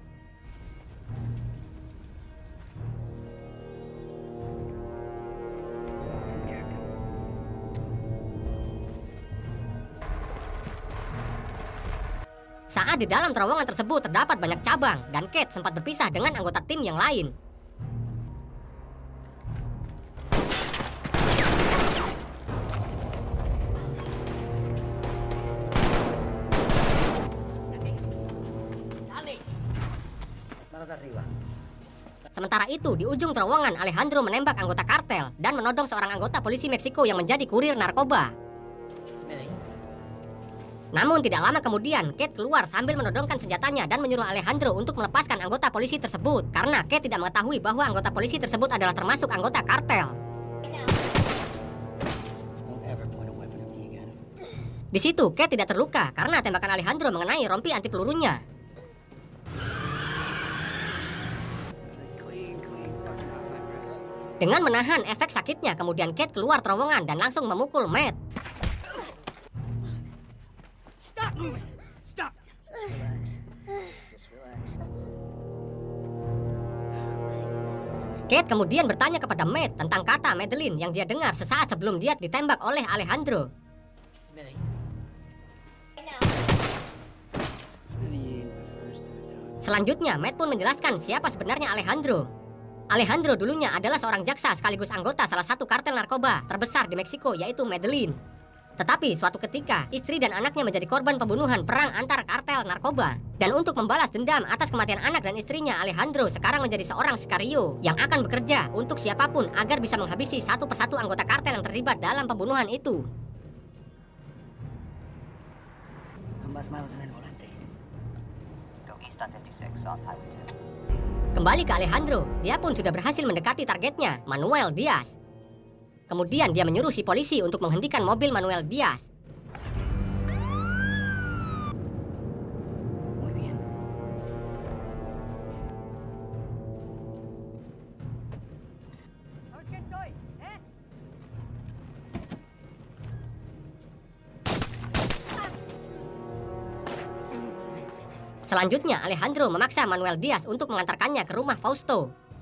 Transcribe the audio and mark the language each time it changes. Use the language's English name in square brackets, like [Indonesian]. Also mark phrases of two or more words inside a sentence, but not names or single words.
[Indonesian] Saat di dalam terowongan tersebut terdapat banyak cabang, dan Kate sempat berpisah dengan anggota tim yang lain. [Spanish] Manos arriba. [Indonesian] Sementara itu, di ujung terowongan, Alejandro menembak anggota kartel dan menodong seorang anggota polisi Meksiko yang menjadi kurir narkoba. Namun tidak lama kemudian, Kate keluar sambil menodongkan senjatanya dan menyuruh Alejandro untuk melepaskan anggota polisi tersebut. Karena Kate tidak mengetahui bahwa anggota polisi tersebut adalah termasuk anggota kartel. [English] Don't ever point a weapon at me again. [Indonesian] Di situ, Kate tidak terluka karena tembakan Alejandro mengenai rompi anti pelurunya. [English] Clean. [Indonesian] Dengan menahan efek sakitnya, kemudian Kate keluar terowongan dan langsung memukul Matt. [English] Stop moving! Stop! Relax. Just relax. [Indonesian] Kate kemudian bertanya kepada Matt tentang kata Madeline yang dia dengar sesaat sebelum dia ditembak oleh Alejandro. [English] Millie. Medellin refers to a time. [Indonesian] Selanjutnya, Matt pun menjelaskan siapa sebenarnya Alejandro. Alejandro dulunya adalah seorang jaksa sekaligus anggota salah satu kartel narkoba terbesar di Meksiko, yaitu Medellin. Tetapi suatu ketika, istri dan anaknya menjadi korban pembunuhan perang antar kartel narkoba. Dan untuk membalas dendam atas kematian anak dan istrinya, Alejandro sekarang menjadi seorang sicario yang akan bekerja untuk siapapun agar bisa menghabisi satu persatu anggota kartel yang terlibat dalam pembunuhan itu. [Spanish] Ambas manos en el volante. [English] Go east on 56 off Highway 2. [Indonesian] Kembali ke Alejandro, dia pun sudah berhasil mendekati targetnya, Manuel Diaz. Kemudian dia menyuruh si polisi untuk menghentikan mobil Manuel Diaz. [Spanish] Muy bien. ¿Sabes quién soy? ¿Eh? [Indonesian] Selanjutnya, Alejandro memaksa Manuel Diaz untuk mengantarkannya ke rumah Fausto.